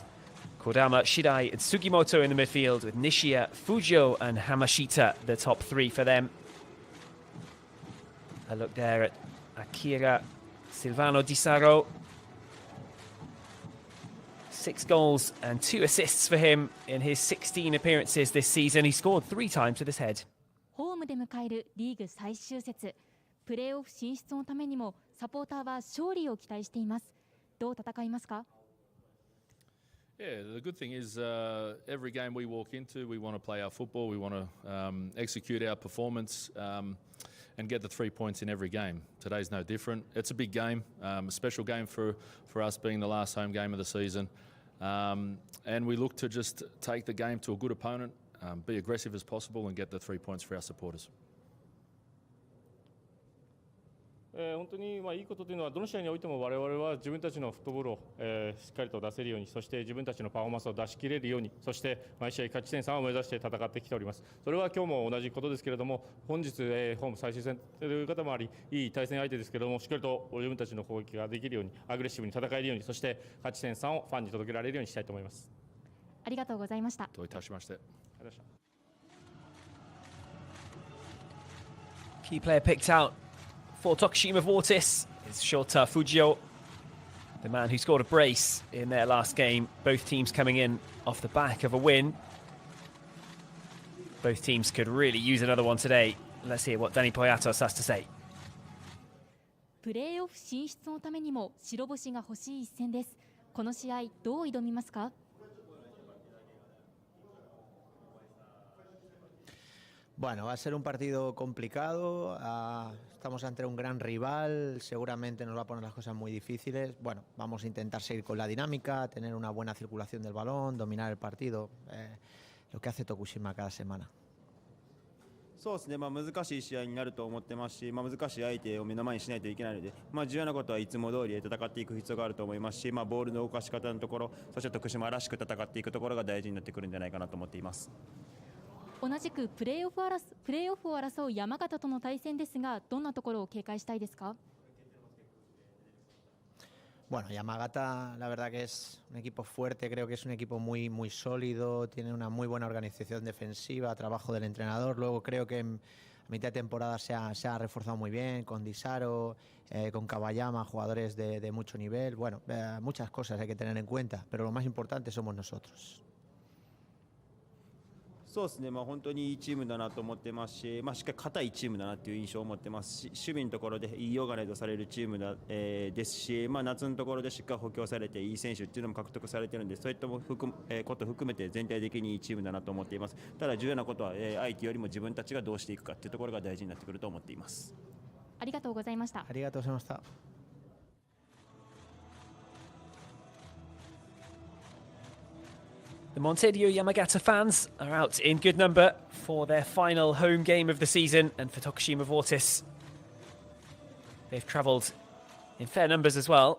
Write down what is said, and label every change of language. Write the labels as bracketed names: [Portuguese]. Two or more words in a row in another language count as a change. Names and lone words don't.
[English] Kodama, Shidai and Sugimoto in the midfield, with Nishia, Fujio and Hamashita, the top 3 for them. A look there at Akira Silvano Disaro. 6 goals and 2 assists for him in his 16 appearances this season. He scored 3 times with his head. [Japanese] ホームで迎えるリーグ最終節、プレーオフ進出のためにもサポーターは勝利を期待しています。どう戦いますか? [English] Yeah, the good thing is every game we walk into, we want to play our football, we want to execute our performance and get the 3 points in every game. Today's no different. It's a big game, a special game for us being the last home game of the season. And we look to just take the game to a good opponent, be aggressive as possible and get the 3 points for our supporters. [Japanese] 本当にいいことというのはどの試合においても我々は自分たちのフットボールをしっかりと出せるように、そして自分たちのパフォーマンスを出し切れるように、そして毎試合勝ち点3を目指して戦ってきております。それは今日も同じことですけれども、本日ホーム最終戦という方もあり、いい対戦相手ですけれども、しっかりと自分たちの攻撃ができるように、アグレッシブに戦えるように、そして勝ち点3をファンに届けられるようにしたいと思います。ありがとうございました。どういたしまして。ありがとうございま [English] した。Key player picked out for Tokushima Vortis is Shota Fujio, the man who scored a brace in their last game. Both teams coming in off the back of a win. Both teams could really use another one today. Let's hear what Dani Puatos has to say. [Japanese] プレーオフ進出のためにも白星が欲しい一戦です。この試合どう挑みますか? [Spanish] Bueno, va a ser un partido complicado, estamos ante un gran rival, seguramente nos va a poner las cosas muy difíciles. Bueno, vamos a intentar seguir con la dinámica, tener una buena circulación del balón, dominar el partido, lo que hace Tokushima cada semana. [Japanese] そうですね、難しい試合になると思ってますし、難しい相手を目の前にしないといけないので、重要なことはいつも通り戦っていく必要があると思いますし、ボールの動かし方のところ、そして徳島らしく戦っていくところが大事になってくるんじゃないかなと思っています。同じくプレーオフを争う山形との対戦ですが、どんなところを警戒したいですか? [Spanish] Bueno, Yamagata la verdad que es un equipo fuerte, creo que es un equipo muy sólido, tiene una muy buena organización defensiva, trabajo del entrenador. Luego creo que en mitad de temporada se ha reforzado muy bien con Disaro, con Kabayama, jugadores de mucho nivel. Bueno, muchas cosas hay que tener en cuenta, pero lo más importante somos nosotros. [Japanese] そうですね、本当にいいチームだなと思ってますし、しっかり堅いチームだなという印象を持ってますし、守備のところでいいオーガナイズされるチームですし、夏のところでしっかり補強されていい選手っていうのも獲得されているので、そういったことを含めて全体的にいいチームだなと思っています。ただ重要なことは、相手よりも自分たちがどうしていくかというところが大事になってくると思っています。ありがとうございました。ありがとうございました。 [English] The Montedio Yamagata fans are out in good number for their final home game of the season, and for Tokushima Vortis, they've travelled in fair numbers as well.